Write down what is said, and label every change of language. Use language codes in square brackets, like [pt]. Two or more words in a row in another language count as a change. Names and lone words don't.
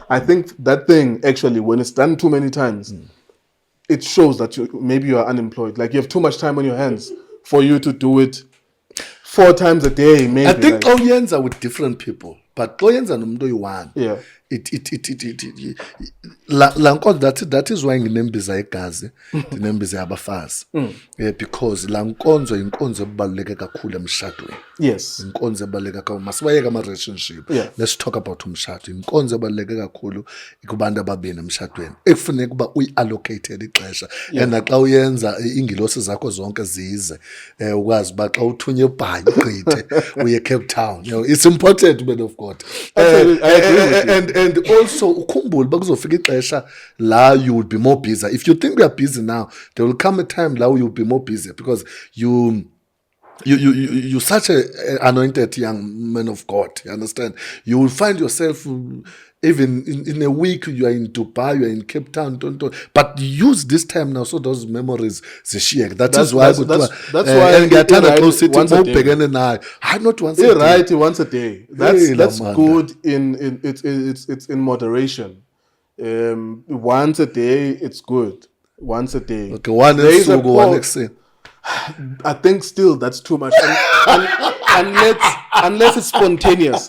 [en] I think that thing, actually, when it's done too many times, it shows that maybe you are unemployed. Like, you have too much time on your hands for you to do it 4 times a day, maybe. I think clients are with different people, but clients are no one. Yeah. That is why [xh] nginembiza igazi ndinembiza yabafazi because la nkonzo inkonzo ebaluleke kakhulu emshadweni. [en] Yes. [xh] Inkonzo ebaluleke kakhulu masibayeke ama relationship. [en] Yeah. Let's talk about [xh] umshado. Inkonzo ebaluleke kakhulu kubantu ababini emshadweni ekufuneka kuba uyiallocated ixesha and naxa uyenza ingilosi zakho zonke zize ukwazi ba xa uthunya eBhayi ugqithe uye Cape Town. [en] You know, it's important, man of God. I agree with you. And also [xh] ukhumbule bakuzofika ixesha la [en] you will be more busy. If you think we are busy now, there will come a time la you'll be more busy because you're such a anointed young man of God. You understand? You will find yourself even in a week you are in Dubai, you are in Cape Town, but use this time now so those memories zishiyeke. That's why and [xh] ngiyathanda xa usithi ubhekene nayo. [en] Not once a day. Right, once a day. That's good it's in moderation. Once a day it's good. Once a day. Okay, one esuku, one exit. I think still that's too much. Unless it's spontaneous.